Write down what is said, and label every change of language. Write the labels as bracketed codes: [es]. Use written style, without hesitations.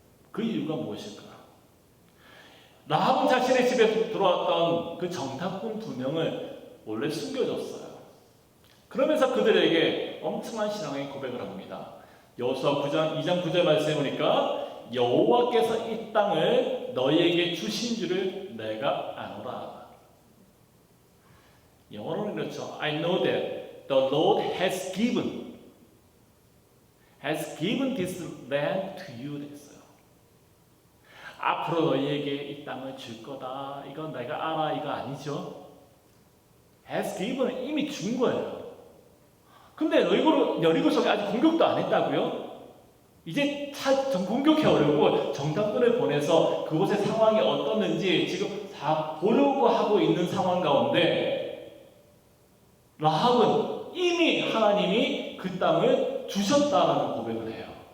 [ko] 그 이유가 무엇일까? 라합은 자신의 집에 들어왔던 그 정탐꾼 2명을 원래 숨겨줬어요. 그러면서 그들에게 엄청난 신앙의 고백을 합니다. 여호수아 2장 9절 말씀에 보니까 여호와께서 이 땅을 너희에게 주신 줄을 내가 아노라. 영어로는 그렇죠. [en] I know that the Lord has given this land to you 됐어요. [ko] 앞으로 너희에게 이 땅을 줄 거다. 이건 내가 알아. 이거 아니죠. has given 이미 준 거예요. 근데 여리고성에 아직 공격도 안 했다고요? 이제 공격해 오려고 정탐꾼을 보내서 그곳의 상황이 어떻는지 지금 다 보려고 하고 있는 상황 가운데 라합은 이미 하나님이 그 땅을 주셨다라는 고백을 해요.